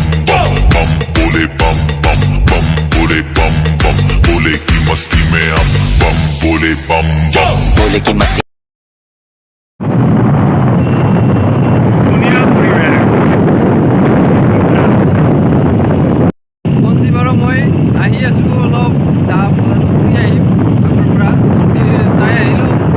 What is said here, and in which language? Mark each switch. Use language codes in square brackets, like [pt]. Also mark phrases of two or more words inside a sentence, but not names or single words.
[hi] बम बम बोले बम बम बम बोले बम बम बोले की मस्ती में हम बम बोले बम बम बोले की मस्ती। [as] মন্দিৰবাৰ মই আহি আছোঁ, অলপ ফুৰি আহিম আগৰ পৰা চাই আহিলোঁ।